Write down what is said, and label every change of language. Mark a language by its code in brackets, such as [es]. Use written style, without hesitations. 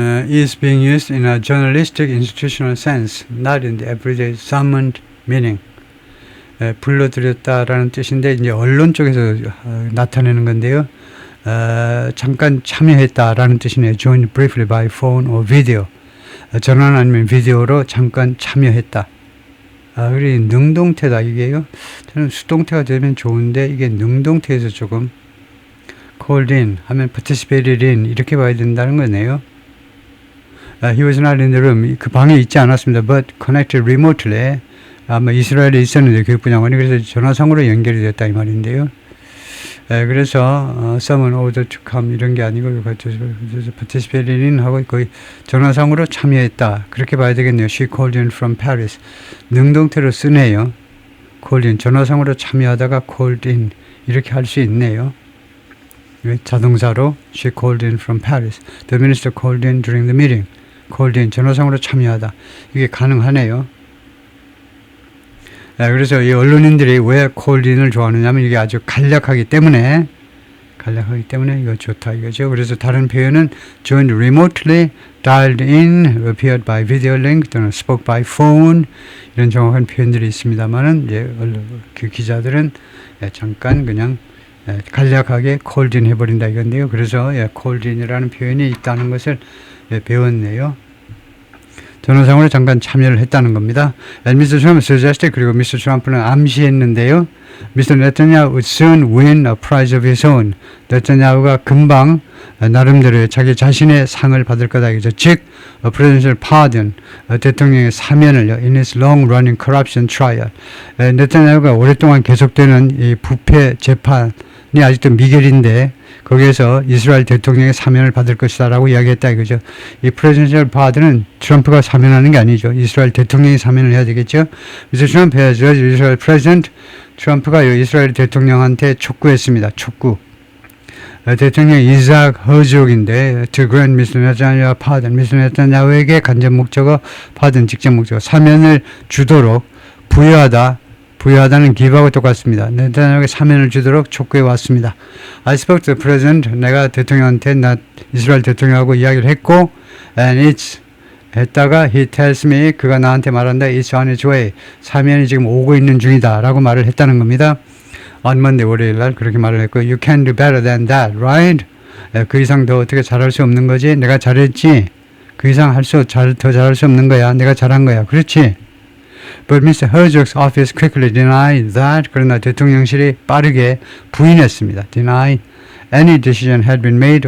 [en] Is being used in a journalistic institutional sense, not in the everyday summoned meaning. [ko] 불러들였다라는 뜻인데 이제 언론 쪽에서 나타내는 건데요. 잠깐 참여했다라는 뜻이네요. [en] Joined briefly by phone or video. [ko] 전화 아니면 비디오로 잠깐 참여했다. 그래 능동태다 이게요. 저는 수동태가 되면 좋은데 이게 능동태에서 조금 [en] called in [ko] 하면 [en] participated in [ko] 이렇게 봐야 된다는 거네요. [en] He was not in the room. [ko] 그 방에 있지 않았습니다. [en] But connected remotely. [ko] 아마 이스라엘에 있었는데 교육분야원이 그래서 전화상으로 연결이 됐다 이 말인데요. 그래서 [en] someone ordered to come [ko] 이런 게 아니고 [en] participated in [ko] 하고 거의 전화상으로 참여했다 그렇게 봐야 되겠네요. [en] She called in from Paris. [ko] 능동태로 쓰네요. [en] called in [ko] 전화상으로 참여하다가 called in 이렇게 할 수 있네요. 자동사로 [en] she called in from Paris. The minister called in during the meeting. [ko] called in 전화상으로 참여하다 이게 가능하네요. 그래서 이 언론인들이 왜 콜린을 좋아하느냐면 이게 아주 간략하기 때문에 이거 좋다 이거죠. 그래서 다른 표현은 [en] joined remotely, dialed in, appeared by video link [ko] 또는 [en] spoke by phone [ko] 이런 정확한 표현들이 있습니다만은 이제 그 기자들은 잠깐 그냥 간략하게 [en] called in [ko] 해버린다 이건데요. 그래서 [en] called in [ko] 이라는 표현이 있다는 것을 배웠네요. 전화상으로 잠깐 참여를 했다는 겁니다. [en] And Mr. Trump suggested [ko] 그리고 [en] Mr. [ko] Trump는 암시했는데요. [en] Mr. Netanyahu would soon win a prize of his own. [ko] 네타냐후가 금방 나름대로 자기 자신의 상을 받을 거다 이거죠. 즉, [en] a presidential pardon, [ko] 대통령의 사면을요. [en] In his long-running corruption trial. [ko] 네타냐후가 오랫동안 계속되는 이 부패 재판이 아직도 미결인데 거기에서 이스라엘 대통령의 사면을 받을 것이다 라고 이야기했다 이거죠. 이 [en] presidential pardon [ko] 은 트럼프가 사면하는 게 아니죠. 이스라엘 대통령이 사면을 해야 되겠죠. [en] Mr. Trump has urged Israel President [ko] 트럼프가 이스라엘 대통령한테 촉구했습니다. 촉구. 대통령 이삭 허족인데 [en] to grant Mr. Netanyahu pardon. Mr. [ko] Netanyahu에게 간접 목적어 pardon 직접 목적어 사면을 주도록 부여하다는 기부하고 똑같습니다. 네타냐후에게 사면을 주도록 촉구해 왔습니다. [en] I spoke to the president. [ko] 내가 대통령한테 이스라엘 대통령하고 이야기를 했고 [en] and it's [ko] 했다가 [en] he tells me [ko] 그가 나한테 말한다 [en] it's on its way. [ko] 사면이 지금 오고 있는 중이다 라고 말을 했다는 겁니다. [en] On Monday [ko] 월요일 날 그렇게 말을 했고 [en] you can do better than that, right? [ko] 그 이상 더 어떻게 잘할 수 없는 거지? 내가 잘했지? 그 이상 더 잘할 수 없는 거야. 내가 잘한 거야. 그렇지? [en] But Mr. Herzog's office quickly denied that. [ko] 그러나 대통령실이 빠르게 부인했습니다. [en] Deny any decision had been made.